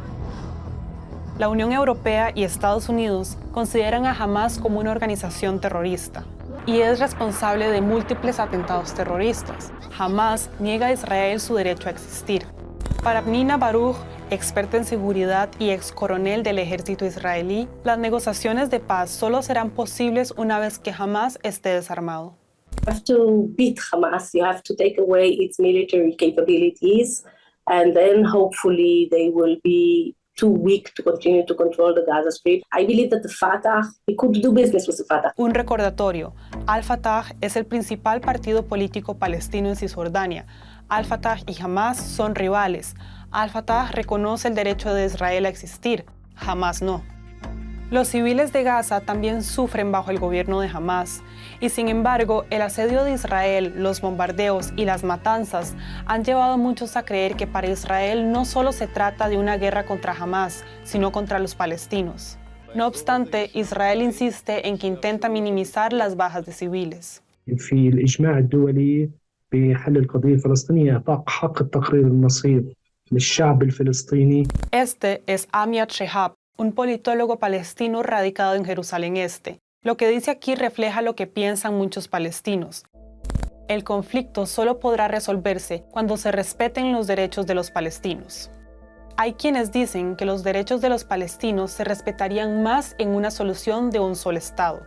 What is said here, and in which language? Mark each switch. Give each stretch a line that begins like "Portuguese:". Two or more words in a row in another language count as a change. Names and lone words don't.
Spanish: La Unión Europea y Estados Unidos consideran a Hamas como una organización terrorista y es responsable de múltiples atentados terroristas. Hamas niega a Israel su derecho a existir. Para Pnina Baruch, experta en seguridad y ex coronel del ejército israelí, las negociaciones de paz solo serán posibles una vez que Hamas esté desarmado.
English: You have to beat Hamas, you have to take away its military capabilities, and then hopefully they will be too weak to continue to control the Gaza Strip. I believe that the Fatah, we could do business with the Fatah.
Spanish: Un recordatorio, Al-Fatah es el principal partido político palestino en Cisjordania. Al-Fatah y Hamas son rivales. Al-Fatah reconoce el derecho de Israel a existir, Hamas no. Los civiles de Gaza también sufren bajo el gobierno de Hamas, y sin embargo, el asedio de Israel, los bombardeos y las matanzas han llevado a muchos a creer que para Israel no solo se trata de una guerra contra Hamas, sino contra los palestinos. No obstante, Israel insiste en que intenta minimizar las bajas de civiles.
Arabic: في الإجماع الدولي بحل القضية الفلسطينية إعطاء حق التقرير المصير للشعب الفلسطيني.
Spanish: Este es Amiad Shehab, un politólogo palestino radicado en Jerusalén Este. Lo que dice aquí refleja lo que piensan muchos palestinos. El conflicto solo podrá resolverse cuando se respeten los derechos de los palestinos. Hay quienes dicen que los derechos de los palestinos se respetarían más en una solución de un solo Estado.